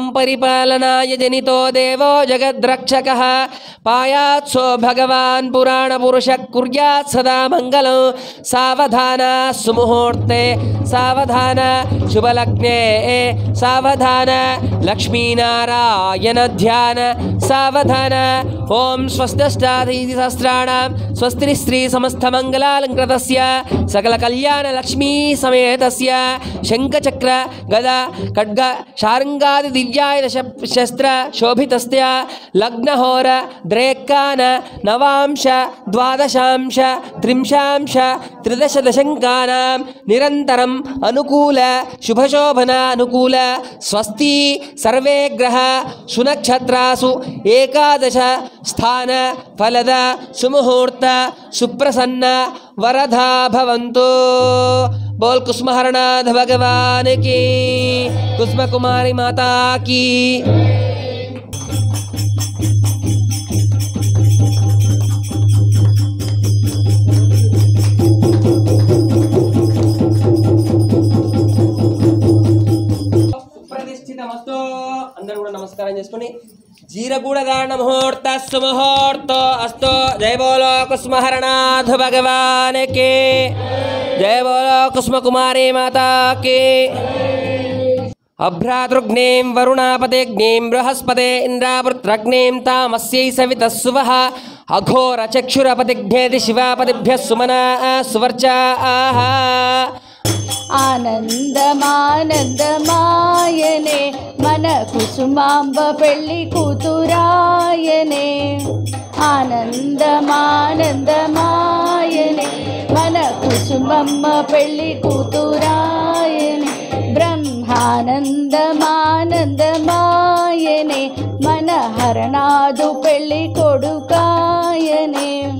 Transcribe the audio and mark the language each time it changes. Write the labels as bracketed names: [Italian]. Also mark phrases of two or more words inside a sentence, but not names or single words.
[Sanskrit] परिपालनाय जनितो देवो जगद्रक्षकः पायात्सो भगवान् पुराणपुरुषः कुर्यात् सदा मङ्गलं सावधान सुमुहूर्ते सावधान शुभलग्ने सावधान लक्ष्मीनारायण ध्यान सावधान ओं स्वस्तिष्ठाधीति सहस्राणां स्वस्ति श्री समस्तमङ्गलालङ्कृतस्य सकलकल्याणलक्ष्मी समेतस्य शङ्खचक्र गदा खड्ग शार्ङ्गादि दिव्यायुध शस्त्र शोभितस्य लग्नहोर द्रेक्कान नवांश द्वादशांश त्रिंशांश त्रिदशदशङ्कानां निरन्तरम् अनुकूल शुभशोभन अनुकूल स्वस्ति सर्वे ग्रह सुनक्षत्रासु एकादश स्थान फलद सुमुहूर्त सुप्रसन्न वरदा भवन्तु। [Hindi] बोल कुसुमहरनाथ भगवान की, कुसुम कुमारी माता की। [Telugu] ప్రతిష్ఠితమస్తు అందరూ కూడా నమస్కారం చేసుకొని జీరగూడదాన ముహూర్త సుముహూర్త అస్తు। [Hindi] जय बोलो कुसुमहरनाथ भगवान के, जय बोलो कुसुम कुमारी माता के। [Sanskrit] अभ्रातृग्नें वरुणापतेग्नें बृहस्पते इन्द्रावृत्रग्नें तामस्यै सवितः सुवः अघोरचक्षुरपतिघ्नेति शिवापतिभ्यः सुमना सुवर्चाः। [Telugu] ఆనందమానందమాయెనే మన కుసుమాంబ పెళ్లి కూతురాయెనే। ఆనందమానందమాయెనే మన కుసుమమ్మ పెళ్లి కూతురాయెనే। బ్రహ్మానందమానందమాయెనే మన హరనాథుడు పెళ్లి కొడుకాయెనే।